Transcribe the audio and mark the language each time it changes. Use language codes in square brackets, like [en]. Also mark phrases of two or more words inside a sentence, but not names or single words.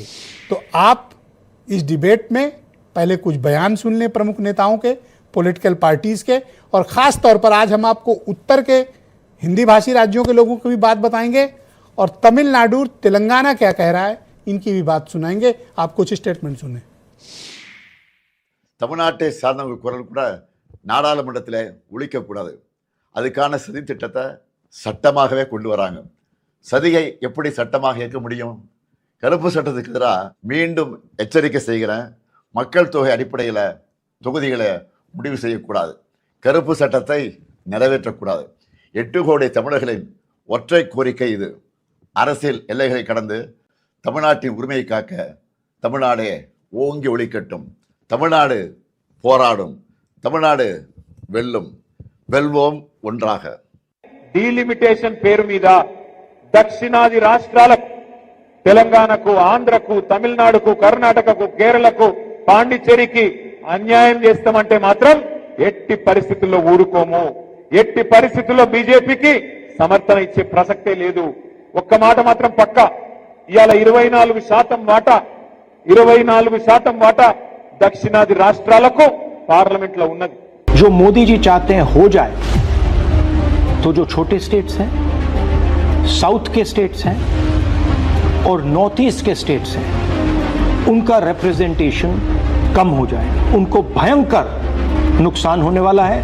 [hi] तो आप इस डिबेट में पहले कुछ बयान सुन लें प्रमुख नेताओं के, [en] political parties [hi] के, और खास तौर पर आज हम आपको उत्तर के हिंदी भाषी राज्यों के लोगों की भी बात बताएंगे और तमिलनाडु, तेलंगाना क्या कह रहा है इनकी भी बात सुनाएंगे। आप कुछ स्टेटमेंट सुने। [ta] தமிழ்நாட்டை சார்ந்தவங்க குரல் கூட நாடாளுமன்றத்தில் ஒழிக்கக்கூடாது, அதுக்கான சதி திட்டத்தை சட்டமாகவே கொண்டு வராங்க. சதியை எப்படி சட்டமாக இயக்க முடியும்? கருப்பு சட்டத்துக்கு எதிராக மீண்டும் எச்சரிக்கை செய்கிறேன், மக்கள் தொகை அடிப்படையில் தொகுதிகளை முடிவு செய்யக்கூடாது, கருப்பு சட்டத்தை நிறைவேற்றக்கூடாது. 8 கோடி தமிழர்களின் ஒற்றை கோரிக்கை இது. அரசியல் எல்லைகளை கடந்து தமிழ்நாட்டின் உரிமையை காக்க தமிழ்நாடே ஓங்கி ஒழிக்கட்டும். தமிழ்நாடு போராடும், தமிழ்நாடு வெல்லும், வெல்வோம் ஒன்றாக. [te] డీలిమిటేషన్ పేరు మీద దక్షిణాది రాష్ట్రాలకు, తెలంగాణకు, ఆంధ్రకు, తమిళనాడుకు, కర్ణాటకకు, కేరళకు, పాండిచ్చేరికి అన్యాయం చేస్తామంటే మాత్రం ఎట్టి పరిస్థితుల్లో ఊరుకోము. ఎట్టి పరిస్థితుల్లో బీజేపీకి సమర్థన ఇచ్చే ప్రసక్తే లేదు. ఒక్క మాట మాత్రం పక్కా, ఇవాళ 24% వాటా దక్షిణాది రాష్ట్రాలకు పార్లమెంట్ లో ఉన్నది. [hi] जो मोदी जी चाहते हैं हो जाए, तो जो छोटे स्टेट्स हैं, साउथ के स्टेट्स हैं और [en] North East [hi] के स्टेट्स हैं, उनका रिप्रेजेंटेशन कम हो जाए, उनको भयंकर नुकसान होने वाला है।